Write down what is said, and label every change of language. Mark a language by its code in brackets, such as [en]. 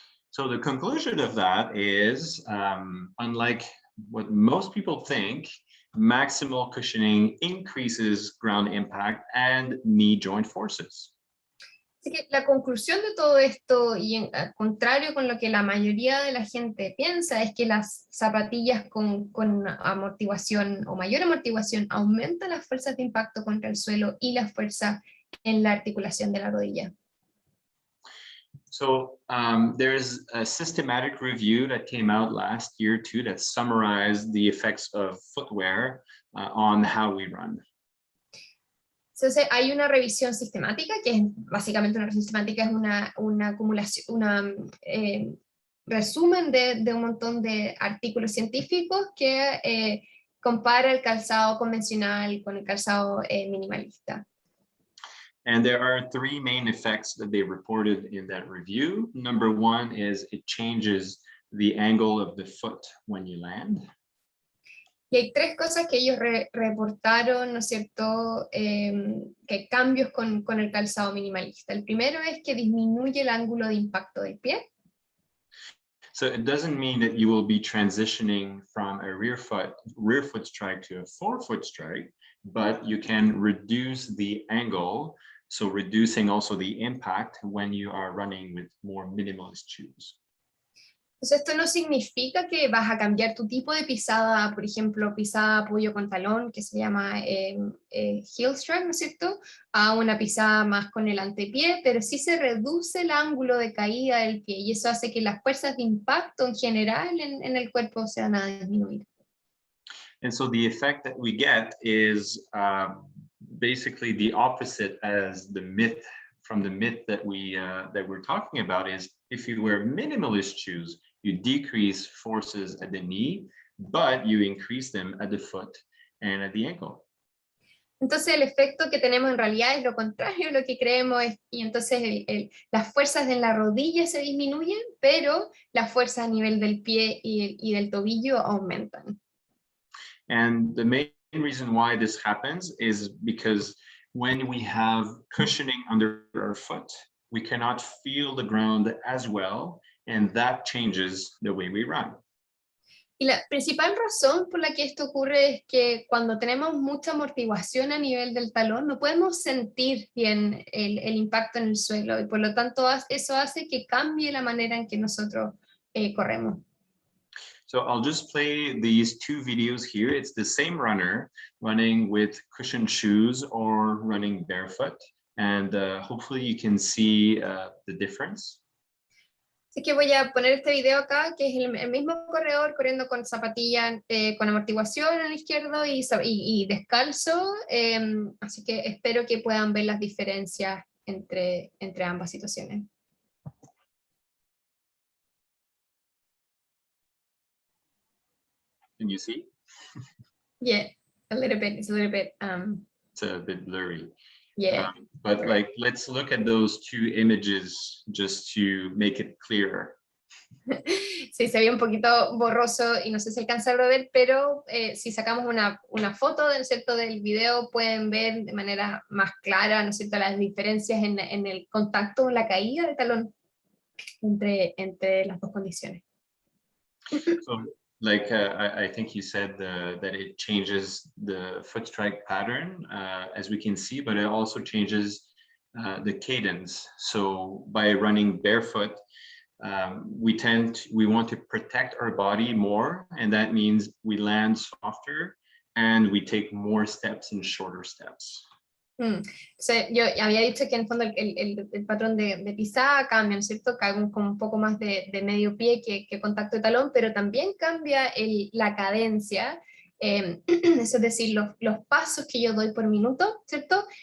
[en] So the conclusion of that is, unlike what most people think, maximal cushioning increases ground impact and knee joint forces. [es] Así que la conclusión de todo esto, y al contrario con lo que la mayoría de la gente piensa, es que las zapatillas con amortiguación o mayor amortiguación aumentan las fuerzas de impacto contra el suelo y la fuerza en la articulación de la rodilla. [en] So there's a systematic review that came out last year too that summarized the effects of footwear on how we run. [es] Entonces hay una revisión sistemática, que es básicamente una revisión sistemática, es una acumulación, resumen de un montón de artículos científicos que compara el calzado convencional con el calzado minimalista. [en] And there are 3 main effects that they reported in that review. Number 1 is it changes the angle of the foot when you land. [es] Y hay 3 cosas que ellos reportaron, ¿no es cierto?, que cambios con el calzado minimalista. El primero es que disminuye el ángulo de impacto del pie. [en] So it doesn't mean that you will be transitioning from a rear foot strike to a forefoot strike, but you can reduce the angle, so reducing also the impact when you are running with more minimalist shoes. [es] Entonces esto no significa que vas a cambiar tu tipo de pisada, por ejemplo, pisada apoyo con talón, que se llama heel strike, ¿no es cierto?, a una pisada más con el antepié, pero sí se reduce el ángulo de caída del pie, y eso hace que las fuerzas de impacto en general en el cuerpo se van a disminuir. [en] And so the effect that we get is basically the opposite as the myth that we're talking about is if you wear minimalist shoes, you decrease forces at the knee, but you increase them at the foot and at the ankle. [es] Entonces el efecto que tenemos en realidad es lo contrario a lo que creemos, y entonces las fuerzas en la rodilla se disminuyen, pero las fuerzas a nivel del pie y del tobillo aumentan. [en] And the main reason why this happens is because when we have cushioning under our foot, we cannot feel the ground as well, and that changes the way we run. [es] Y la principal razón por la que esto ocurre es que cuando tenemos mucha amortiguación a nivel del talón, no podemos sentir bien el impacto en el suelo, y por lo tanto eso hace que cambie la manera en que nosotros corremos. [en] So I'll just play these 2 videos here. It's the same runner running with cushioned shoes or running barefoot, and hopefully you can see the difference. [es] Así que voy a poner este video acá, que es el mismo corredor corriendo con zapatilla con amortiguación en el izquierdo y descalzo, así que espero que puedan ver las diferencias entre ambas situaciones. [en] Can you see? Yeah, a little bit, it's a little bit... It's a bit blurry. Yeah. But like, let's look at those two images just to make it clearer. [es] Sí, se ve un poquito borroso y no sé si alcanzaron a ver, pero si sacamos una foto, ¿no es cierto?, del video, pueden ver de manera más clara, ¿no es cierto?, las diferencias en el contacto, en la caída del talón entre las dos condiciones. [en] So, like I think you said that it changes the foot strike pattern, as we can see, but it also changes the cadence. So by running barefoot, we want to protect our body more, and that means we land softer and we take more steps in shorter steps. [es] O sea, yo había dicho que en el fondo el patrón de pisada cambia, ¿no es cierto? Cae con un poco más de medio pie que contacto de talón, pero también cambia la cadencia, eso es decir, los pasos que yo doy por minuto, ¿cierto?